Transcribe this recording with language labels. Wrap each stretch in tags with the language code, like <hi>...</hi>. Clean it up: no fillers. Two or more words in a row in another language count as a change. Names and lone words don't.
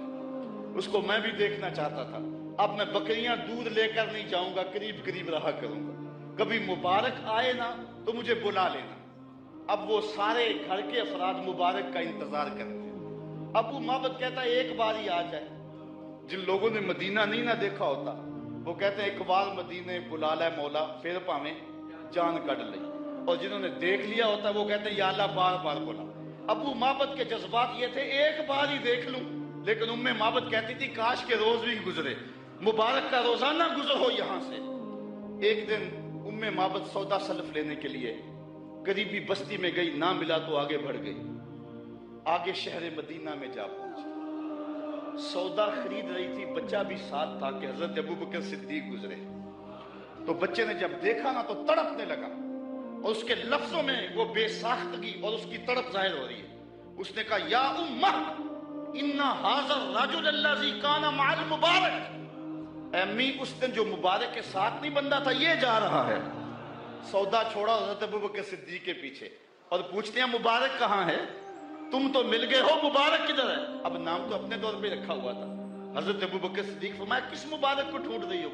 <ur>اس کو میں بھی دیکھنا چاہتا تھا۔ اب میں بکریاں دودھ لے کر نہیں جاؤں گا، قریب قریب رہا کروں گا، کبھی مبارک آئے نا تو مجھے بلا لینا۔ اب وہ سارے گھر کے افراد مبارک کا انتظار کرتے ہیں۔ ابو معبد کہتا ہے ایک بار ہی آ جائے۔ جن لوگوں نے مدینہ نہیں نہ دیکھا ہوتا وہ کہتے ہیں ایک بار مدینے بلا لے مولا پھر</ur> <pa>پاویں جان کڈ لئی،</pa> <ur>اور جنہوں نے دیکھ لیا ہوتا وہ کہتے ہیں یا اللہ بار بار بلا۔ ابو معبد کے جذبات یہ تھے ایک بار ہی دیکھ لوں، لیکن ام معبد کہتی تھی کاش کے روز بھی گزرے، مبارک کا روزانہ گزر ہو یہاں سے۔ ایک دن ام معبد سودا سلف لینے کے لیے قریبی بستی میں گئی، نہ ملا تو آگے بڑھ گئی، آگے شہر مدینہ میں جا پہنچی، سودا خرید رہی تھی، بچہ بھی ساتھ تھا کہ حضرت ابوبکر صدیق گزرے۔ تو بچے نے جب دیکھا نا تو تڑپنے لگا، اور اس کے لفظوں میں وہ بے ساختگی اور اس کی تڑپ ظاہر ہو رہی ہے۔ اس نے کہا</ur> <ar>یا امہ ان ھذا الرجل الذی کان مع المبارک،</ar> <ur>اے امی اس دن جو مبارک کے ساتھ نہیں بندہ تھا یہ جا رہا ہے۔ سودا چھوڑا حضرت ابوبکر صدیق کے پیچھے اور پوچھتے ہیں مبارک کہاں ہے؟ تم تو مل گئے ہو، مبارک کدھر ہے؟ اب نام تو اپنے دور پہ رکھا ہوا تھا۔ حضرت ابوبکر صدیق فرمایا کس مبارک کو ڈھونڈ رہی ہو؟</ur>